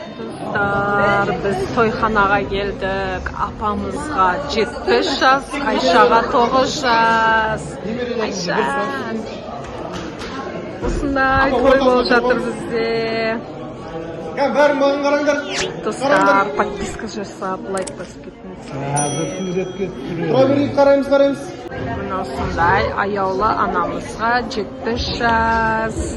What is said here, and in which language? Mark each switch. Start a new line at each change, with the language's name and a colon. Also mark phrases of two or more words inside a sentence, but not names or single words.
Uzbek: Biz to'yxonaga keldik.
Kazakh: Apamızga 75 yaş, Ayşaga 9 yaş. Ayşa. Осындай той болып жатыр бізде. Достар, подписка жасап, лайк басып кетіңіздер. Мына осындай аяулы анамызға 75 жас.